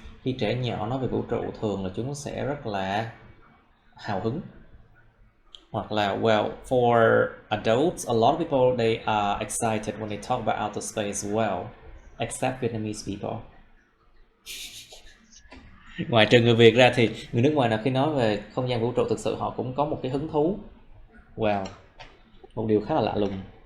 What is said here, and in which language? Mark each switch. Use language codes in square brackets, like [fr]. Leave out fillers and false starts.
[vi] Khi trẻ nhỏ nói về vũ trụ, thường là chúng sẽ rất là hào hứng. Hoặc là, [en] well, for adults, a lot of people they are excited when they talk about outer space as well, except Vietnamese people. [vi] Ngoài trừ người Việt ra thì người nước ngoài nào khi nói về không gian vũ trụ thực sự họ cũng có một cái hứng thú. Wow, một điều khá là lạ lùng.